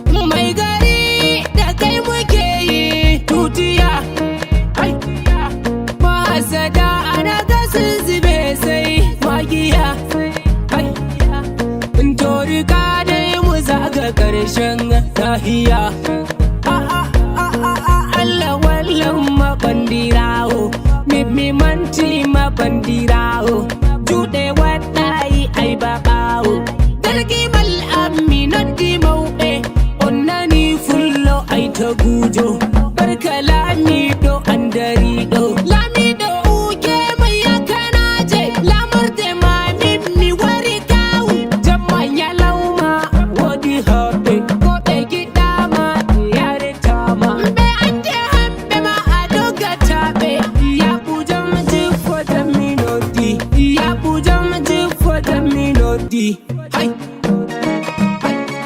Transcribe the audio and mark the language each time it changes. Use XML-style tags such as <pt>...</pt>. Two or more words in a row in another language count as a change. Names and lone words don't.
<ha>Mai gari da kai muke yi tutiya. Ai. Mahasada a naga sun zube sai magiya. Ai. Tori ka dai mu zaga ƙarshen nahiya.</ha> <ff>A, a, a, a, a, Allah wallan mabandirawo. Mi, mi manti mabandirawo. Juɗe waɗayi ai babawo. Dargi mal ammi noddi mauɓe. On nani fullo ai to gujo. Barka Lamiɗo andariɗo. Lamiɗo uke mai yakanaje. Lamorde ma min mi wari kawu. Jamma nyalawma wodi hoɓɓe. Ko ɓe giɗama yaretama. Ɓe ande hamɓe ma a dogata ɓe. Yaɓu jam jifo jam mi noddi. Yaɓu jam jifo jam mi noddi. Hai! Hai!</ff>